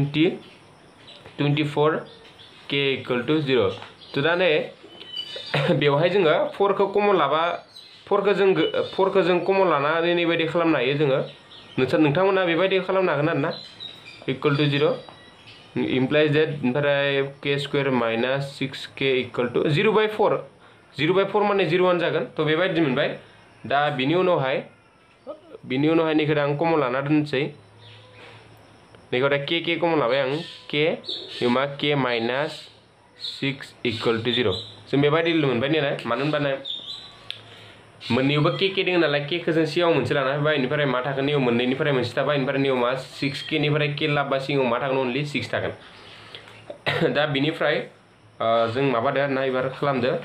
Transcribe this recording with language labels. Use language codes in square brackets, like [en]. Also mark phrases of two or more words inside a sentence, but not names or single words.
[brx] 24 k [en] equal to 0 [brx] तो दा नै बेवहाय जोङो 4 खौ कमन लाबा 4 खौ जों कमन लानानै नैबायदि खालामनो हायो जोङो नोंथांमोना बेबायदि खालामनो हागोन आरोना [en] equal to 0 implies that [brx] ओमफ्राय k [en] square minus 6k equal to 0/4 [brx] माने 0 जागोन तो बेबायदि मोनबाय दा बिनि उनावहाय नैखौ आं कमन लाना दोनसै नैखौ दा k कमन लाबाय आं k मा k [en] minus 6 equal to 0 [brx] जों बेबायदि मोनबाय नालाय मानो होनबानो मोननैयावबो k दङ नालाय k खौ जों सिगाङाव मोनसे लाना फैबाय बेनिफ्राय मा थागोन नैयाव मोननैनिफ्राय मोनसे थाबाय बेनिफ्राय नैयाव मा 6k निफ्राय k लाबा सिगाङाव मा थागोन अनलि 6 थागोन दा बिनिफ्राय जों माबादो आरोना एबार खालामदो